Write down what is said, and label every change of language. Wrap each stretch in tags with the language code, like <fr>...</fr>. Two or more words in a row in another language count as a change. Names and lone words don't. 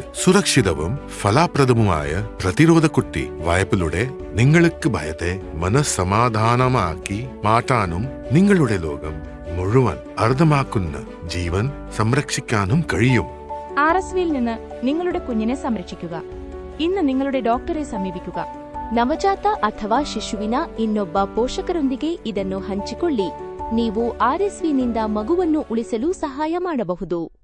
<ml>സുരക്ഷിതവും ഫലപ്രദവുമായ പ്രതിരോധ കുത്തിവയ്പിലൂടെ നിങ്ങൾക്ക് ഭയത്തെ മനസ്സമാധാനമാക്കി മാറ്റാനും നിങ്ങളുടെ ലോകം മുഴുവൻ അർത്ഥമാക്കുന്ന ജീവൻ സംരക്ഷിക്കാനും കഴിയും. RSVയിൽ നിന്ന് നിങ്ങളുടെ കുഞ്ഞിനെ സംരക്ഷിക്കുക. ഇന്ന് നിങ്ങളുടെ ഡോക്ടറെ സമീപിക്കുക.</ml> <kn>ನವಜಾತ ಅಥವಾ ಶಿಶುವಿನ ಇನ್ನೊಬ್ಬ ಪೋಷಕರೊಂದಿಗೆ ಇದನ್ನು ಹಂಚಿಕೊಳ್ಳಿ. ನೀವು RSVನಿಂದ ಮಗುವನ್ನು ಉಳಿಸಲು ಸಹಾಯ ಮಾಡಬಹುದು.</kn>